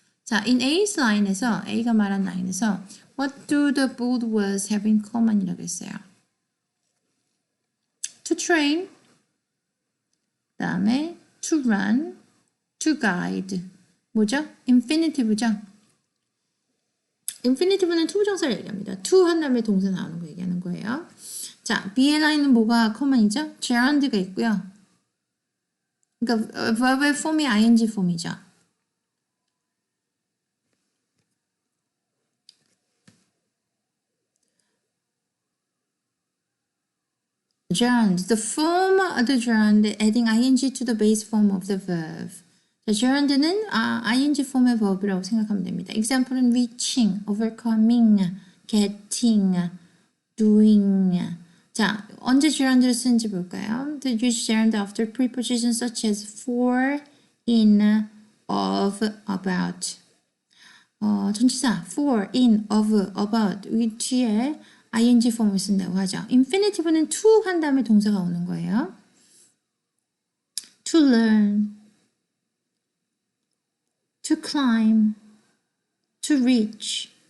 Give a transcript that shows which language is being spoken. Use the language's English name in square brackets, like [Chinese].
[English] 자, in A's line에서 [Korean] A가 말한 라인에서 [English] What do the both words have in common? [Korean] 이라고 했어요. [English] To train, 그 다음에 to run, to guide. [Korean] 뭐죠? infinitive죠? infinitive는 to 부정사를 얘기합니다. to 한 다음에 동사 나오는 거 얘기하는 거예요. 자, B의 라인은 뭐가 커먼이죠? gerund가 있고요. 그러니까 verb의 폼이 ing 폼이죠. [English] gerund, the form of the gerund adding ing to the base form of the verb. [Korean] 자, gerund는 ing 폼의 verb라고 생각하면 됩니다. [English] example은 reaching, overcoming, getting, doing. [Korean] 자, 언제 gerund를 쓰는지 볼까요? [English] The use gerund after prepositions such as for, in, of, about. [Korean] 전치사 for, in, of, about 이 뒤에 ing 폼을 쓴다고 하죠. infinitive는 to 한 다음에 동사가 오는 거예요. [English] to learn, to climb, to reach.